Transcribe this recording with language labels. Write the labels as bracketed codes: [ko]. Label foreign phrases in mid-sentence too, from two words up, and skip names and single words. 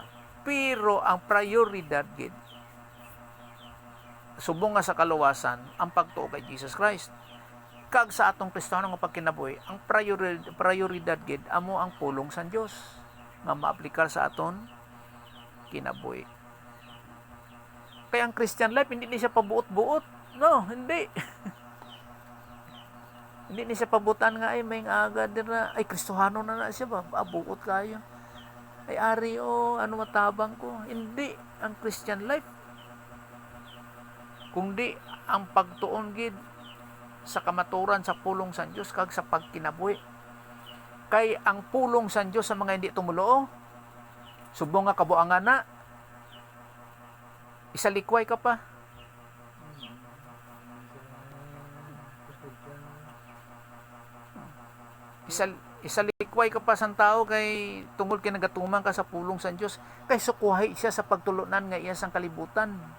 [hil] Pero ang prioridad gid, subong nga sa kaluwasan, ang pagtuo kay Jesus Christ. Kag sa atong Kristiyano nga pagkinabuhi, ang prioridad gid, amo ang pulong sa Diyos nga maaplikar sa aton kinabuhi. Kaya ang [en] Christian life, [hil] hindi ni siya pabuot-buot. No, hindi. Hindi ni siya pabutan nga ay may agad na ay Kristohano na siya ba? Buot kayo. Ay ari ano matabang ko. Hindi ang [en] Christian life. [hil] Kundi ang pagtuon gid sa kamaturan sa pulong sa Dios kag sa pagkinabuhi. Kay ang pulong sa Dios sa mga hindi tumulo, subong nga kabuangan na, isalikway ka pa. Isalikway ka pa sa tao kay tungod kay nagatuman ka sa pulong sa Dios, kay sukuhay siya sa pagtulunan nga iya sang kalibutan.